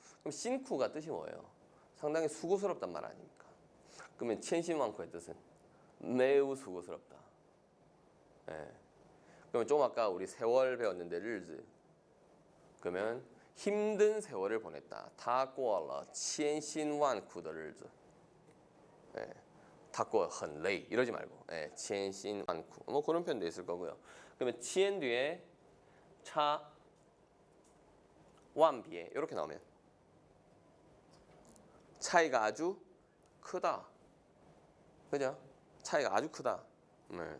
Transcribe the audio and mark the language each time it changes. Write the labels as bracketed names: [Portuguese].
[Korean] 그럼 신쿠가 뜻이 뭐예요? 상당히 수고스럽단 말 아닙니까? 그러면 첸신완쿠의 뜻은 매우 수고스럽다. 그러면 좀 아까 우리 세월 배웠는데 르즈. 그러면 힘든 세월을 보냈다. [Chinese] 他过了千辛万苦的日子. 他过很累. [Korean] 이러지 말고 [Chinese] 千辛万苦. [Korean] 뭐 그런 표현도 있을 거고요. 그러면 千 뒤에 차, 완비에 이렇게 나오면 차이가 아주 크다. 그죠? 차이가 아주 크다. 네.